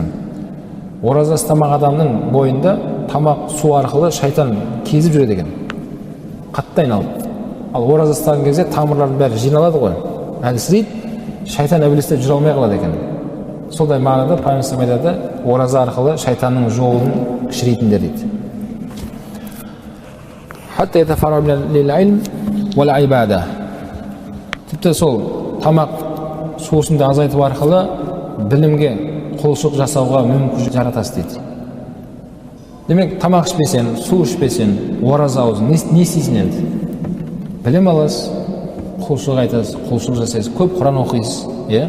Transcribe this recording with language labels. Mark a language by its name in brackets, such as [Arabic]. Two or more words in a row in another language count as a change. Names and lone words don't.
[Kazakh] Ораза ұстамақ адамның бойында тамақ су арқылы шайтан кезіп жүреді екен. Қатты айналып. Ал ораза ұстаған кезде тамырлардың бәрі жиналады ғой. Әлсірейді, шайтан әбілестеп жүре алмай қалады екен. Солдай мағынада пайғамбар айтады, ораза арқылы шайтанның жолын кішірейтіндер дейді. [Arabic] حتى يتفرغ من العلم والعبادة. [Kazakh] Тіпті сол тамақ сусынды азайту арқылы білімге құлшылық жасауға мүмкіндік жаратасыз дейді. Демек, тамақ ішпесең, су ішпесең, ораза аузың, не істейсің енді? Білім аласыз, құлшылық айтасыз, құлшылық жасайсыз, көп Құран оқисыз, иә?